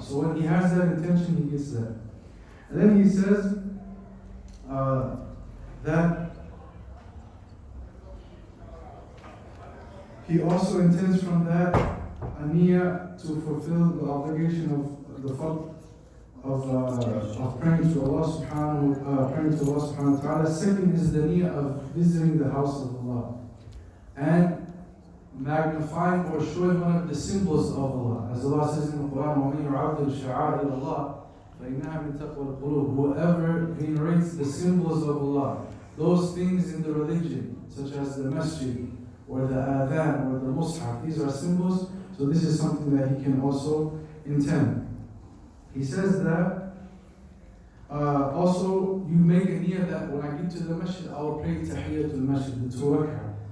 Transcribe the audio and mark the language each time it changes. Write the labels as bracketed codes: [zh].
[en] So when he has that intention, he gets that. And then he says that he also intends from that a niyyah to fulfill the obligation of the fard of praying to Allah subhanahu wa ta'ala. Second is the niyyah of visiting the house of Allah and magnifying or showing one of the symbols of Allah. As Allah says in the Quran, [ar] وَمَنْ يُعَظِّمْ شَعَائِرَ اللَّهِ فَإِنَّهَا مِنْ تَقْوَى الْقُلُوبِ. [en] Whoever venerates the symbols of Allah, those things in the religion, such as the masjid or the adhan or the mushaf, these are symbols. So this is something that he can also intend. He says that also you make a niyyah that when I get to the masjid, I will pray tahiyyatul masjid, the 2 rak'ah.